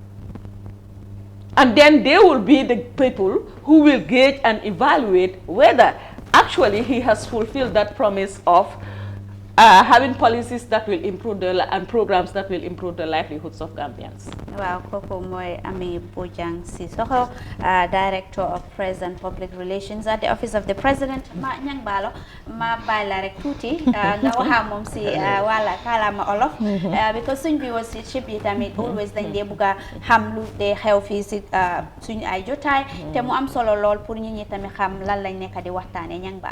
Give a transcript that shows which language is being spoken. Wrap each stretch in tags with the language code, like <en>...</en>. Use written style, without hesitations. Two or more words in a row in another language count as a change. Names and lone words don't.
<en>And then they will be the people who will gauge and evaluate whether actually he has fulfilled that promise of having policies that will improve and programs that will improve the livelihoods of Gambians.</en> <wo>Wow, koko moy Amie Bojang Sissoho,</wo> <en>Director of Press and Public Relations at the Office of the President.</en> <wo>Ma ñang balo ma bayla rek tuti nga waxa mom ci wala kalama olof because suñ viewers ci chip yi tamit always dañ dé buga xam lu dé xew fi ci suñ ay jotaay té mu am solo lool pour ñi ñi tamit xam lan lañ nekk di waxtané ñang balo.</wo>